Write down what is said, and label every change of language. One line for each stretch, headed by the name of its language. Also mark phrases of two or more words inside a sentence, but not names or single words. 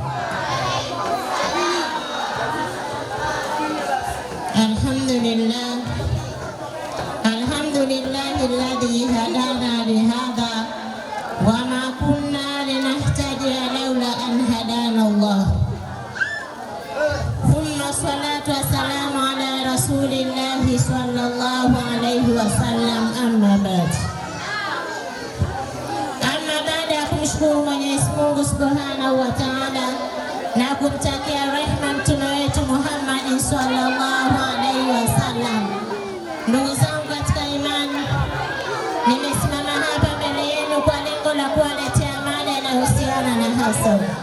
Arabic: الحمد لله الذي هدانا لهذا وما كنا لنهتدي لولا أن هدانا الله. ثم الصلاة والسلام على رسول الله صلى الله عليه وسلم. أما بعد
Swahili: ya kumshukuru Mwenyezi Mungu
Arabic: سبحانه وتعالى
Swahili: na kumtakia rehema mtume wetu Muhammad
Arabic: صلى الله عليه وسلم.
Swahili: Ndugu zangu katika imani, nimesimama hapa mbele yenu kwa lengo la kuwaletea mada inayohusiana na hasad.